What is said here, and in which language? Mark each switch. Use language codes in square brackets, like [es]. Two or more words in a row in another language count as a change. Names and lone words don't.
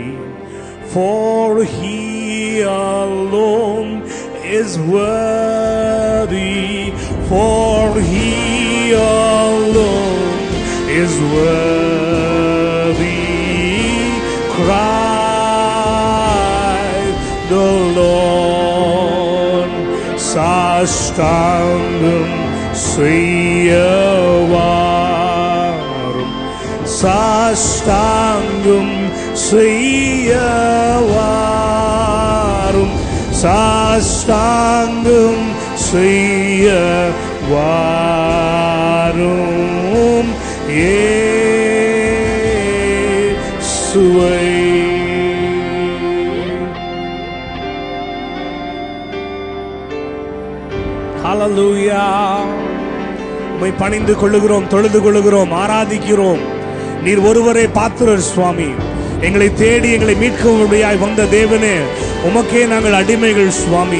[en] For He alone is worthy. For He alone is worthy. Christ the Lord. [ta] சாஷ்டாங்கம் செய்வாரும். சாஷ்டாங்கம் செய்வாரும். சாஷ்டாங்கம் செய்வாரும். Yeshuai. Hallelujah. உம்மை பணிந்து கொள்ளுகிறோம், தொழுது கொள்ளுகிறோம், ஆராதிக்கிறோம். நீர் ஒருவரே பாத்திரர் சுவாமி. எங்களை தேடி எங்களை மீட்கும்படியாய் வந்த தேவனே, உமக்கே நாங்கள் அடிமைகள் சுவாமி.